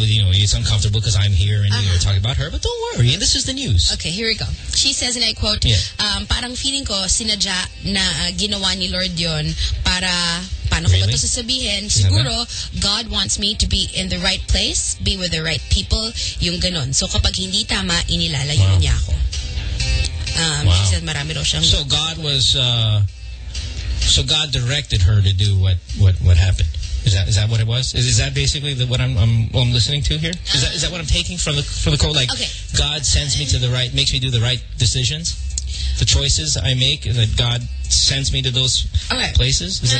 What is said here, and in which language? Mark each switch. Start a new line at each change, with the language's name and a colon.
English: You know, it's uncomfortable because I'm here and you're talking about her. But don't worry. This is the news. Okay, here we go. She says, and I quote,
Filipino: parang feeling ko sinadya na ginawa ni Lord yon para... Paano ko ba to sasabihin? Siguro,
English: God wants me to be in the right place, be with the right people,
Filipino: yung ganun. So kapag hindi tama, inilalayo niya ako.
English: She said
Filipino: marami raw siyang...
English: So God was... So God directed her to do what happened. Is that what it was? Is that basically what I'm listening to here? Is that what I'm taking from the quote? Like, okay. God sends me to the right... Makes me do the right decisions? The choices I make, that God sends me to those places?